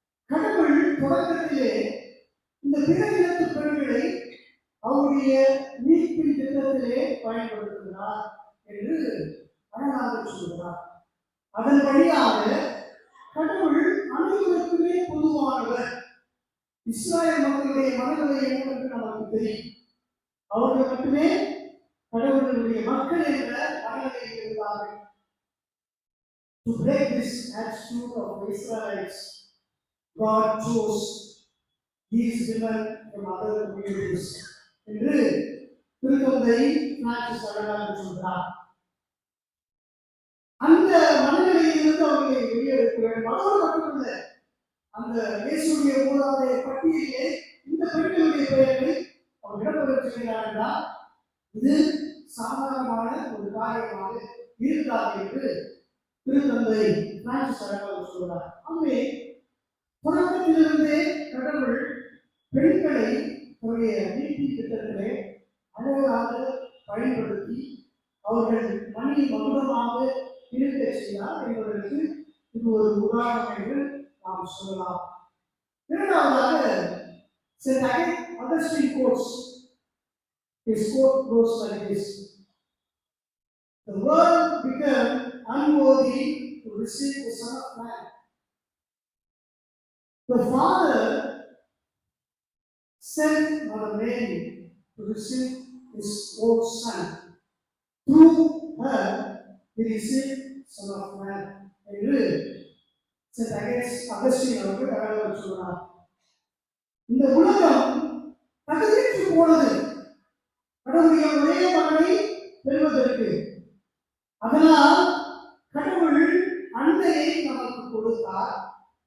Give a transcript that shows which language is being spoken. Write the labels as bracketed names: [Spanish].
[Tamil] கடவுள் தொடக்கத்திலே இந்த பிற இனத்து பெண்களை அவருடைய மீட்பின் திட்டத்திலே பயன்படுத்துகிறார் என்று அழகாக சொல்கிறார். அதன் வழியாக கடவுள் அனைவருக்குமே பொதுவானவர். இஸ்ராயல் மக்களுடைய மனநிலை என்னவென்று நமக்கு தெரியும். அவர்கள் மட்டுமே கடவுளுடைய மக்கள் என்ற மனநிலையில் இருந்தார்கள். [English] To break this attitude of the Israelites, God chose these women from other communities. [Tamil] என்று திருத்தந்தை பிரான்சிஸ் அழகாக சொல்கிறார். அந்த மனநிலையிலிருந்து அவர்களை வெளியெடுக்க வேண்டும். அதோடு மட்டுமல்ல, அந்த இயேசுடைய மூதாதைய பட்டியலிலே இந்த பெண்களுடைய பெயர்களை அவர் இடம்பெறச் செய்கிறார் என்றால் இது சாதாரணமான ஒரு காரியமாக இருக்காது என்று திருத்தந்தை பிரான்சிஸ் அழகாக சொல்கிறார். ஆகவே தொடக்கத்திலிருந்தே கடவுள் பெண்களை தன்னுடைய மீட்பின் திட்டத்திலே அழகாக பயன்படுத்தி அவர்கள் மணி மகுடமாக இருக்க செய்தார் என்பதற்கு இது ஒரு உதாரணம் என்று நாம் சொல்லலாம். இரண்டாவதாக St. [English] Augustine quotes, his quote goes like this: "The world became unworthy to receive the Son of Man. The Father sent Mother Mary to receive his own Son. Through her, he received Son of Man." [Tamil] என்று St. Augustine அவர்கள் அழகாக சொல்கிறார். இந்த உலகம் தகுதியற்று போனது கடவுளுடைய ஒரே மகனை பெறுவதற்கு. அதனால் கடவுள் அன்னையை நமக்கு கொடுத்தார்.